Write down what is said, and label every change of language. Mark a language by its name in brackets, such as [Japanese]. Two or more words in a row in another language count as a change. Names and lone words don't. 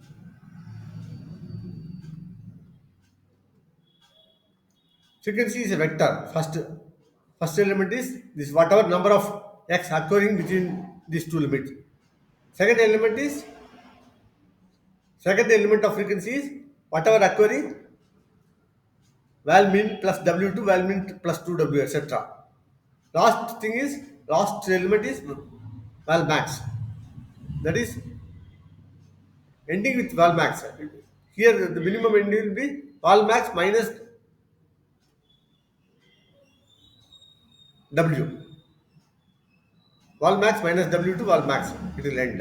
[English] Frequency is a vector. First element is this whatever number of x occurring between these two limits. Second element is second element of frequency is whatever occurring val min plus w2 val min plus 2w, etc. Last element is val max, that is ending with val max. Here the minimum ending will be val max minus w, val max minus w to val max, it will end.